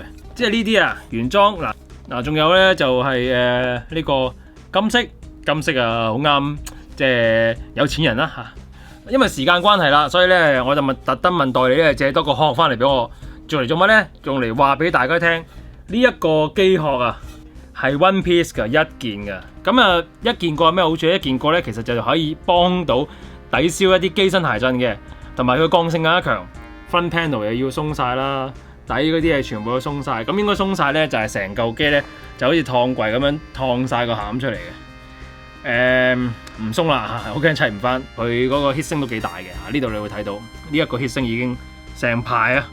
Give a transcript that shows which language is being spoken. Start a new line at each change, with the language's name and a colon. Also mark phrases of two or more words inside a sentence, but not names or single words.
Cantonese: 即係呢啲啊，原裝嗱，仲有咧就係呢個金色啊，好啱即係有錢人啦嚇。因為時間關係啦，所以咧我就特登問代理咧借多個殼翻嚟俾我，做嚟做乜咧？用嚟話俾大家聽，呢一個機殼啊。係
English: one piece
Cantonese: 嘅，一件嘅，咁啊一件過有咩好處？一件過咧，其實就可以幫到抵消一啲機身諧震嘅，同埋佢剛性更加強。
English: Front panel
Cantonese: 又要鬆晒啦，底嗰啲嘢全部都鬆晒。咁應該鬆晒咧，就係成嚿機咧就好似燙櫃咁樣燙晒個餡出嚟嘅。唔鬆啦，好驚砌唔翻。佢嗰個 heat 聲都幾大嘅，呢度你會睇到呢一個 heat 聲已經成排啊。